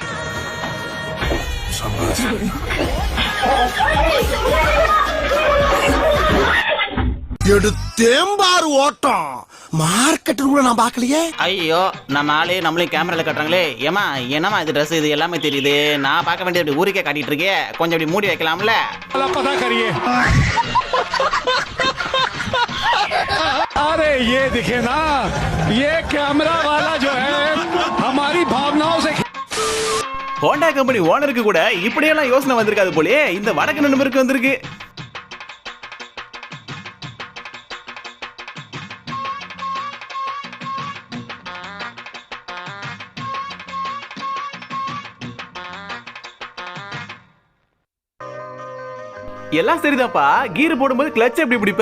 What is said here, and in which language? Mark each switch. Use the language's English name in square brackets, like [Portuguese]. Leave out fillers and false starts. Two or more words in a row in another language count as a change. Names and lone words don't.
[Tamil] எடுத்தேம்பாரு ஓட்டம் மார்க்கெட் கூட நான் பார்க்கலையே. ஐயோ நம்ம ஆளு நம்மளையும் கேமரால கட்டுறாங்களே. ஏமா என்னமா இது ட்ரெஸ், இது எல்லாமே தெரியுது. நான் பார்க்க வேண்டியது ஊருக்கே காட்டிட்டு இருக்கேன். கொஞ்சம் அப்படி மூடி வைக்கலாம்ல? [Hindi] अरे ये दिखे ना, ये कैमरा वाला जो है हमारी भावनाओं से. [Tamil] ஹோண்டா கம்பெனி ஓனருக்கு கூட இப்படியெல்லாம் யோசனை வந்திருக்காது போலே. இந்த வடக்கு நண்பருக்கு வந்திருக்கு. எல்லாம் சரிதான்ப்பா, கீர் போடும்போது கிளட்ச் எப்படி பிடிப்ப?